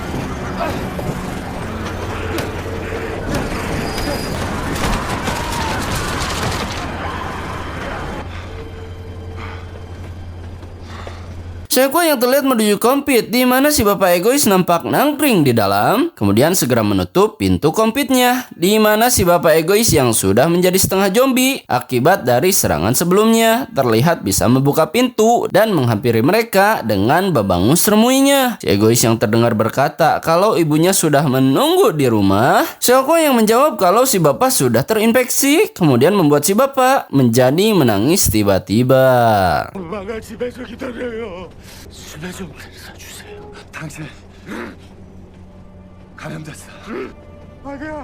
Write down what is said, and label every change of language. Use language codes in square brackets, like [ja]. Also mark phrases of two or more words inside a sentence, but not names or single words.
[id] Seokwo yang terlihat menuju kokpit, di mana si bapak egois nampak nangkring di dalam, kemudian segera menutup pintu kokpitnya, di mana si bapak egois yang sudah menjadi setengah zombie akibat dari serangan sebelumnya terlihat bisa membuka pintu dan menghampiri mereka dengan babangus remuinya. Si egois yang terdengar berkata kalau ibunya sudah menunggu di rumah. Seokwo yang menjawab kalau si bapak sudah terinfeksi, kemudian membuat si bapak menjadi menangis tiba-tiba. [ko] 엄마가 집에서 기다려요. 술에 좀 사주세요. 당신 감염됐어. 아기야.